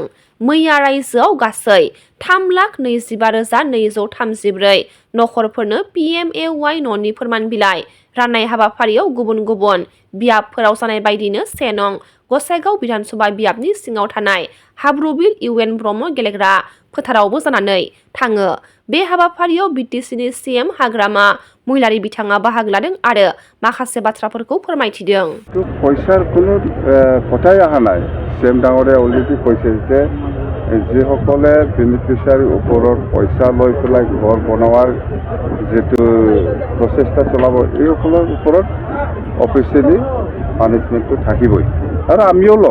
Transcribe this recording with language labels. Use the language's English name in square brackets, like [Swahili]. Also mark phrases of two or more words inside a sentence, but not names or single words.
[Bodo] मैया रायजोआव गासै 3,25,234 नखरफोरनो PMAY न'नि फोरमान बिलाइ राननाय हाबाफारियाव गुबुन गुबुन बियाबफोराव जानाय बायदिनो 1 नं गसाइगाव बिधानसभा बियाबनि सिङाव थानाय हाब्रुबिल UN ब्रह्म गेलेग्रा फोथारावबो जानानै थाङो। बे हाबाफारियाव BTCनि CM हाग्रामा महिलारि बिथाङा बाहागो लादों आरो माखासे बाथ्राफोरखौ फोरमायथिदों। [Assamese] পইচাৰ কোনো কথাই অহা নাই। CM ডাঙৰে অলৰেডি কৈছে যে যিসকলে বেনিফিচিয়াৰী ওপৰত পইচা লৈ পেলাই ঘৰ বনোৱাৰ যেটো প্ৰচেষ্টা চলাব এইসকলৰ ওপৰত [English] officially punishment [Assamese] থাকিবই আৰু আমিও ল'ম।